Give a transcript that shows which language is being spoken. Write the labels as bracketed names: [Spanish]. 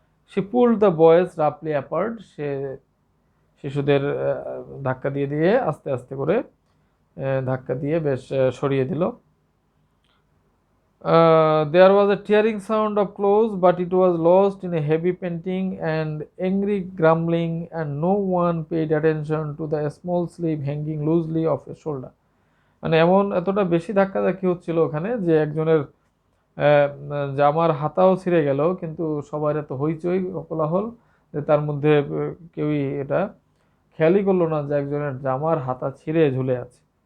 [English] say pull the boys রাফলি apart, [Bangla] সে শিশুদের ধাক্কা দিয়ে দিয়ে আস্তে আস্তে করে ধাক্কা দিয়ে বেশ সরিয়ে দিল। [English] There was a tearing sound of clothes, but it was lost in a heavy panting and angry grumbling, and no one paid attention to the small sleeve hanging loosely off his shoulder. [Bangla] মানে এমন এতটা বেশি ধাক্কাধাক্কি হচ্ছিল ওখানে যে একজনের জামার হাতাও ছিঁড়ে গেল, কিন্তু সবার এত হইচই কোলাহল যে তার মধ্যে কেউই এটা খেয়ালই করলো না যে একজনের জামার হাতা ছিঁড়ে ঝুলে আছে।